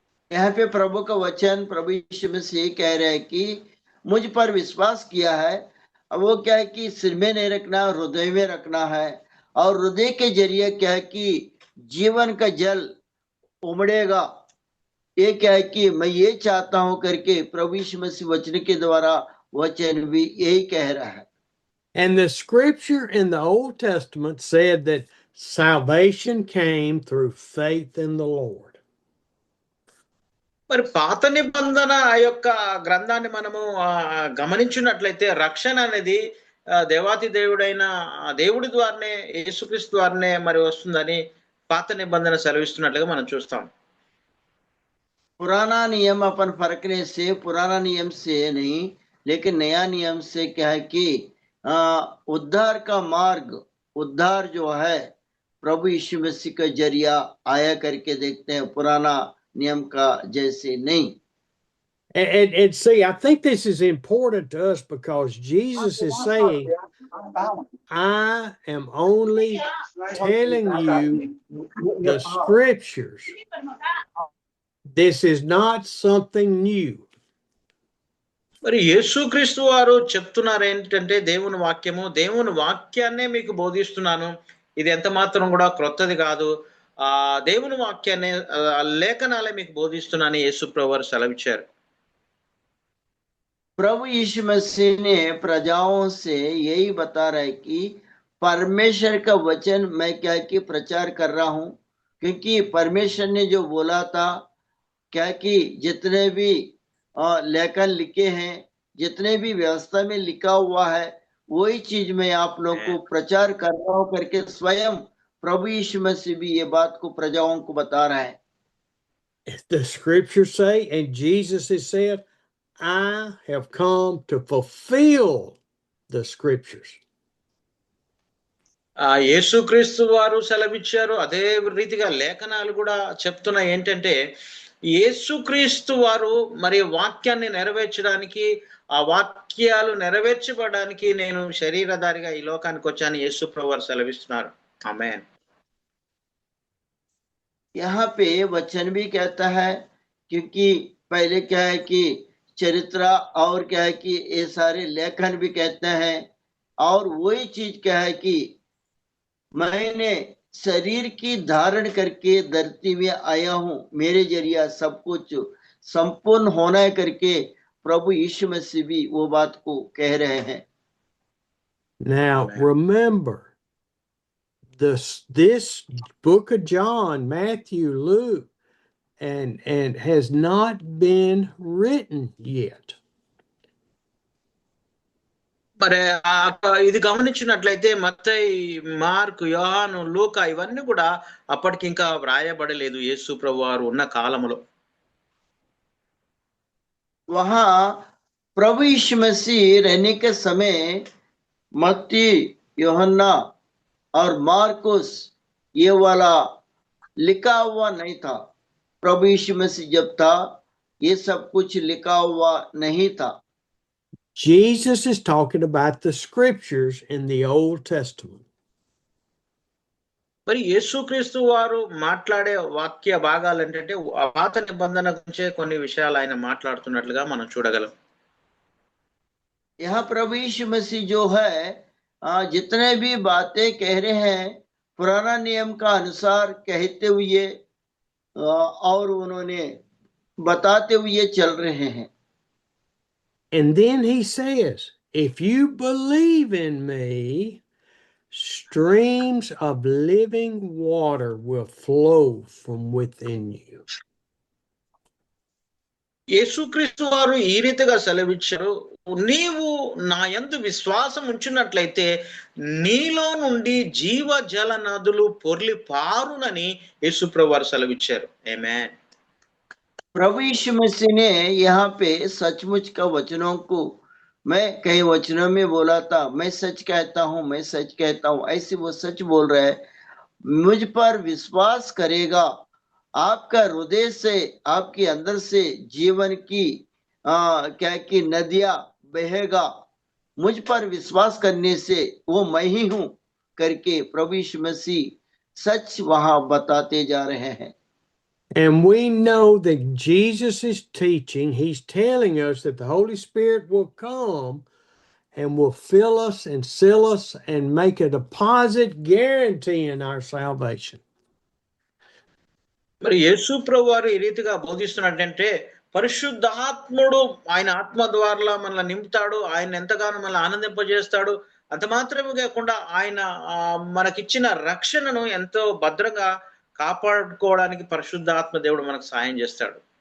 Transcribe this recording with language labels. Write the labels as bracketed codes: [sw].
[hi] यहाँ पे प्रभु का वचन प्रभु यीशु मसीह कह रहे हैं कि मुझ पर विश्वास किया है, वो क्या है कि सिर में नहीं रखना, हृदय में रखना है। और हृदय के जरिए क्या है कि जीवन का जल उमड़ेगा। ये क्या है कि मैं ये चाहता हूं करके प्रभु यीशु मसीह वचन के द्वारा वचन भी यही कह रहा है। [en] And the scripture in the Old Testament said that salvation came through faith in the Lord. [te] మరి పాత నిబంధన ఆ యొక్క గ్రంథాన్ని మనము గమనించినట్లయితే రక్షణ అనేది దేవాతి దేవుడైన దేవుడి ద్వారానే, యేసుక్రీస్తు ద్వారానే మరి వస్తుందని పాత నిబంధన సెలవిస్తున్నట్లుగా మనం చూస్తాం. [hi] पुराना नियम अपन फरकने से, पुराना नियम से नहीं लेकिन नया नियम से क्या है कि उद्धार का मार्ग, उद्धार जो है प्रभु यीशु मसीह का जरिया आया करके देखते हैं, पुराना नियम का जैसे नहीं। [en] And see, I think this is important to us because Jesus is saying, I am only telling you the scriptures. This is not something new. [te] మరి యేసుక్రీస్తు వారు చెప్తున్నారు ఏంటంటే దేవుని వాక్యాన్నే మీకు బోధిస్తున్నాను, ఇది ఎంత మాత్రం కూడా క్రొత్తది కాదు, దేవుని వాక్యాన్ని లేఖనాలే మీకు బోధిస్తున్నాను యేసు ప్రభువు వారు సెలవిచ్చారు. [hi] प्रभु यीशु मसीह ने प्रजाओं से यही बता रहा है कि परमेश्वर का वचन मैं क्या कि प्रचार कर रहा हूं, क्योंकि परमेश्वर ने जो बोला था क्या कि जितने भी लेखन लिखे हैं, जितने भी व्यवस्था में लिखा हुआ है, वही चीज मैं आप लोग को प्रचार कर रहा हूं करके स्वयं प्रभु यीशु मसीह भी ये बात को प्रजाओं को बता रहा है. [en] The scriptures say, and Jesus has said, I have come to fulfill the scriptures. [te] యేసుక్రీస్తు వారు సెలవిచ్చారు. అదే రీతిగా లేఖనాలు కూడా చెప్తున్నాయి ఏంటంటే, యేసుక్రీస్తు వారు మరి వాక్యాన్ని నెరవేర్చడానికి, ఆ వాక్యాలు నెరవేర్చబడడానికి నేను శరీరధారిగా ఈ లోకానికి వచ్చాను యేసు ప్రభువు వారు సెలవిస్తున్నారు. ఆమేన్. [hi] यहाँ पे वचन भी कहता है, क्योंकि पहले क्या है कि चरित्र और क्या है कि ये सारे लेखन भी कहते हैं, और वही चीज क्या है कि मैंने शरीर की धारण करके धरती में आया हूं, मेरे जरिया सब कुछ संपूर्ण होना है करके प्रभु यीशु मसीह भी वो बात को कह रहे हैं। [en] Now remember, this book of John, Matthew, Luke, and has not been written yet. [te] మరి ఇది గమనించినట్లయితే మత్తయి, మార్కు, యోహాను, లూకా ఇవన్నీ కూడా అప్పటికి ఇంకా వ్రాయబడలేదు యేసు ప్రభు వారు ఉన్న కాలంలో. [hi] वहां प्रभु यीशु मसीह रहने के समय मत्ती, यूहन्ना और मार्कुस ये वाला लिखा हुआ नहीं था। प्रभु यीशु मसीह जब था ये सब कुछ लिखा हुआ नहीं था। [en] Jesus is talking about the scriptures in the Old Testament. [te] మరి యేసుక్రీస్తు వారు మాట్లాడే వాక్య భాగాలు ఏంటంటే పాత నిబంధన గురించే కొన్ని విషయాలు ఆయన మాట్లాడుతున్నట్లుగా మనం చూడగలం. [hi] यहाँ प्रभु यीशु मसीह जो है जितने भी बातें कह रहे हैं पुराना नियम का अनुसार कहते हुए और उन्होंने बताते हुए चल रहे हैं। [en] And then he says, if you believe in me, streams of living water will flow from within you. [te] యేసుక్రీస్తు వారు ఈ రీతిగా సెలవిచ్చారు, నీవు నా యందు విశ్వాసం ఉంచినట్లయితే నీలో నుండి జీవ జల నదులు పొర్లి పారునని యేసుప్రభు వారు సెలవిచ్చారు. ఆమేన్. [hi] प्रभु यीशु मसीह ने यहाँ पे सचमुच का वचनों को मैं कई वचनों में बोला था, मैं सच कहता हूँ, मैं सच कहता हूँ, ऐसे वो सच बोल रहे हैं। मुझ पर विश्वास करेगा, आपका हृदय से आपके अंदर से जीवन की क्या की नदियां बहेगा। मुझ पर विश्वास करने से वो मैं ही हूं करके प्रभु यीशु मसीह सच वहां बताते जा रहे हैं। [en] And we know that Jesus is teaching, he's telling us that the Holy Spirit will come and will fill us and seal us and make a deposit guaranteeing our salvation. [te] మరి యేసు ప్రభు వారు ఈ రీతిగా బోధిస్తున్నట్టంటే పరిశుద్ధాత్ముడు ఆయన ఆత్మ ద్వారా మనల్ని నింపుతాడు, ఆయన ఎంతగానో మనల్ని ఆనందింపజేస్తాడు. అంత మాత్రమే కాకుండా ఆయన మనకిచ్చిన రక్షణను ఎంతో భద్రంగా కాపాడుకోవడానికి పరిశుద్ధాత్మ దేవుడు మనకు సహాయం చేస్తాడు.